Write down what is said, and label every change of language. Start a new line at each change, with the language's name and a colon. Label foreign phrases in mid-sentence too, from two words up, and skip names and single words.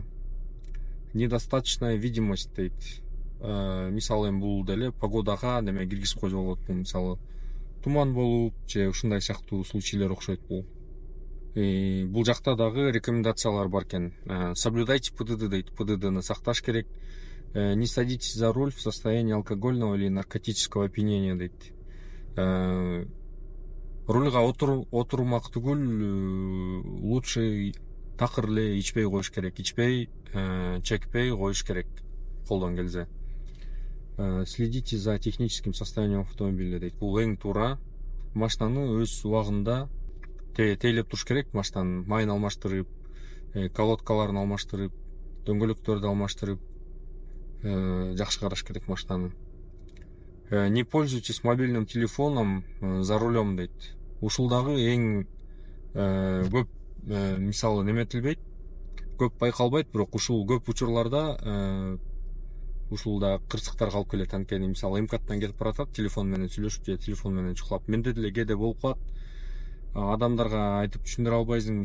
Russian: Недостаточная видимость
Kyrgyz: дейт. Мисалы эми бул деле погодага неме киргизип койсо болот. Мисалы туман болуп же ушундай сыяктуу случайлар окшойт бул. Бул жакта дагы рекомендациялар бар экен.
Russian: Соблюдайте ПДД
Kyrgyz: дейт. ПДДны сакташ керек.
Russian: Не садитесь за руль в состоянии алкогольного или наркотического опьянения дейт.
Kyrgyz: Рульга отурмак түгүл, лучше такыр эле ичпей коюш керек. Ичпей, чекпей коюш керек колдон келсе.
Russian: Следите за техническим состоянием автомобиля дейт.
Kyrgyz: Бул эң туура. Машинаны өз убагында тейлеп туруш керек. Машинанын майын алмаштырып, колодкаларын алмаштырып, дөңгөлөктөрдү алмаштырып, жакшы караш керек машинаны.
Russian: Не пользуйтесь мобильным телефоном за рулем дейт.
Kyrgyz: Ушул дагы эң көп мисалы неметилбейт, көп байкалбайт, бирок ушул көп учурларда ушулда кырсыктар калып келет. Анткени мисалы МКАДтан кетип баратат, телефон менен сүйлөшүп же телефон менен чукулап. Менде деле кээде болуп калат. Адамдарга айтып түшүндүрө албайсың.